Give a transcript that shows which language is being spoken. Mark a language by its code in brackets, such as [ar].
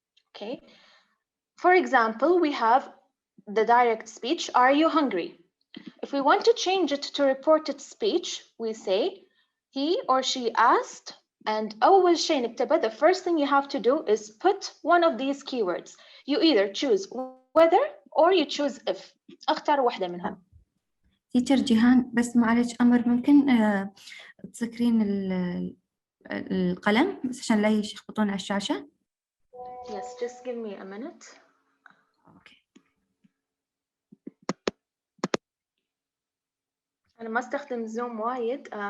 [en] Okay, for example, we have the direct speech, are you hungry? If we want to change it to reported speech, we say he or she asked, and [ar] أول شيء نكتبه, [en] the first thing you have to do is put one of these keywords. You either choose whether or you choose if. [ar] اختار واحدة منهم. تيتشر جيهان، بس معلش أمر، ممكن تسكرين القلم بس عشان لا يخبطون على الشاشة؟ [en] Yes, just give me a minute. Okay. [ar] أنا ما استخدم زوم وايد.